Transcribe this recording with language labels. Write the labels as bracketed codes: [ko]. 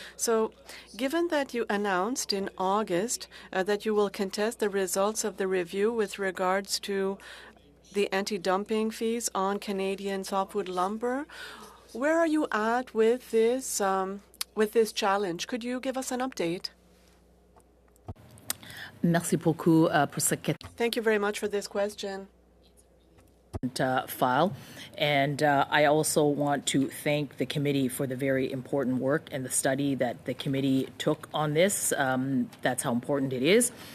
[en] So given that you announced in August that you will contest the results of the review with regards to the anti-dumping fees on Canadian softwood lumber, where are you at with this challenge? Could you give us an update? [fr] Merci beaucoup pour cette question. [en] Thank you very much for this question. File. And I also want to thank the committee for the very important work and the study that the committee took on this. That's how important it is.